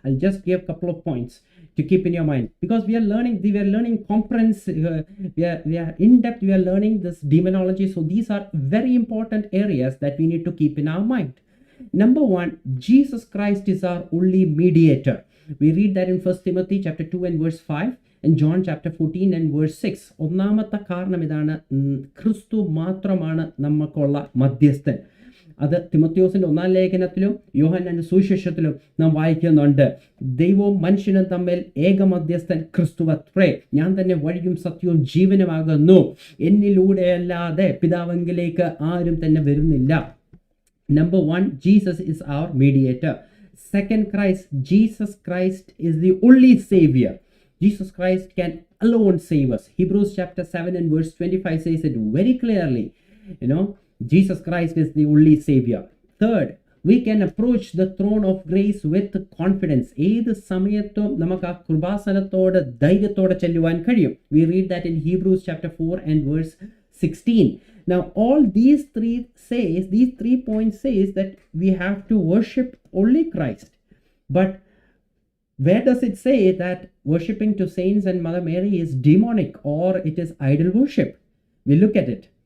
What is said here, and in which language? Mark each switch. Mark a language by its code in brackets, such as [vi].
[en] I'll just give a couple of points to keep in your mind, because we are learning comprehensive, we are in depth, we are learning this demonology. So these are very important areas that we need to keep in our mind. Number one, Jesus Christ is our only mediator. We read that in 1 Timothy chapter 2 and verse 5 and John chapter 14 and verse 6. [ml] ഒന്നാമത്തെ കാരണം ഇതാണ്, ക്രിസ്തു മാത്രമാണ് നമുക്കുള്ള മധ്യസ്ഥൻ. അത് തിമോത്തിയോസിന്റെ 1-ാം ലേഖനത്തിലും യോഹന്നാന്റെ സുവിശേഷത്തിലും നാം വായിക്കുന്നുണ്ട്. ദൈവവും മനുഷ്യനും തമ്മിൽ ഏക മധ്യസ്ഥൻ ക്രിസ്തുവത്രേ. ഞാൻ തന്നെ വഴിയും സത്യവും ജീവനുമാകുന്നു. എന്നിലൂടെയല്ലാതെ പിതാവെങ്കിലേക്ക് ആരും തന്നെ വരുന്നില്ല. [en] Number one, Jesus is our mediator. Second, Jesus Christ is the only Savior. Jesus Christ can alone save us. Hebrews chapter 7 and verse 25 says it very clearly. Jesus Christ is the only Savior. Third, we can approach the throne of grace with confidence. [ml] ഏത് സമയത്തും നമുക്ക് ആ കൃപാസനത്തോട് ധൈര്യത്തോടെ ചെല്ലുവാൻ കഴിയും. [en] We read that in Hebrews chapter 4 and verse 16. Now all these three points says that we have to worship only Christ. But where does it say that worshipping to saints and Mother Mary is demonic or it is idol worship? We look at it.